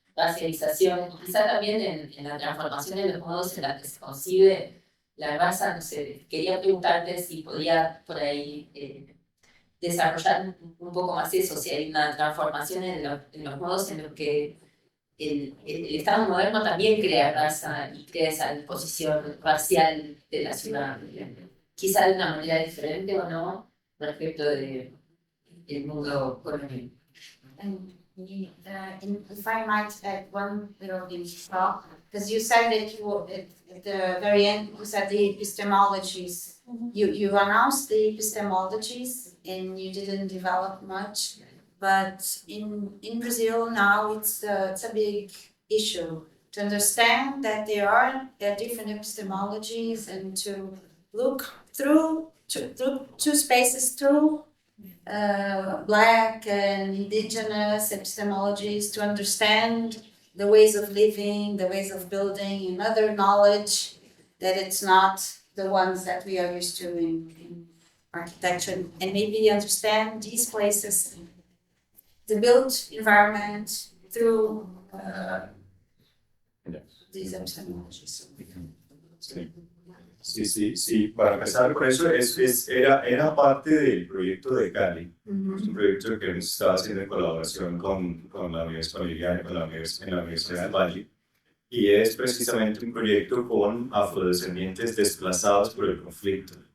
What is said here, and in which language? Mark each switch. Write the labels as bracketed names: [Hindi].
[Spanish] racialización, quizá también en la transformación de los modos en la que se concibe la raza. No sé, quería preguntarte si podía por ahí desarrollar un poco más eso, si hay una transformación en los modos en los que el Estado moderno también crea raza y crea esa disposición racial de la ciudad, quizá de una manera diferente o no respecto del mundo colonial. [English] If I might add one little thing, because you said that at the very end, you said the epistemologies. You announced the epistemologies and you didn't develop much. But in Brazil now, it's a big issue to understand that there are different epistemologies and to look through two spaces through Black and indigenous epistemologies to understand the ways of living, the ways of building, and other knowledge that it's not the ones that we are used to in architecture, and maybe understand these places, the built environment through these epistemologies. [Spanish] Sí, para empezar con eso, era parte del proyecto de Cali. Es un proyecto que hemos estado haciendo en colaboración con la Universidad Boliviana, en la Universidad del Valle, y es precisamente un proyecto con afrodescendientes desplazados por el conflicto.